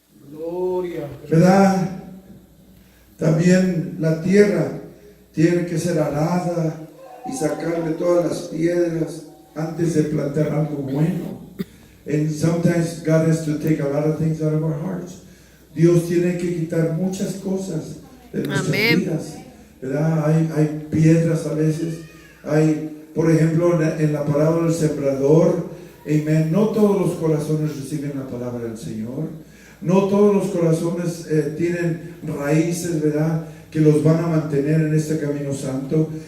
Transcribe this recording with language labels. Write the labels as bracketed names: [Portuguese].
[Spanish] Gloria. ¿Verdad? También la tierra tiene que ser arada y sacarle todas las piedras antes de plantar algo bueno. [English] And sometimes God has to take a lot of things out of our hearts. [Spanish] Dios tiene que quitar muchas cosas de nuestras Amén. vidas, ¿verdad? Hay piedras a veces. Hay, por ejemplo, en la palabra del sembrador, amén. No todos los corazones reciben la palabra del Señor. No todos los corazones tienen raíces, ¿verdad?, que los van a mantener en este camino santo.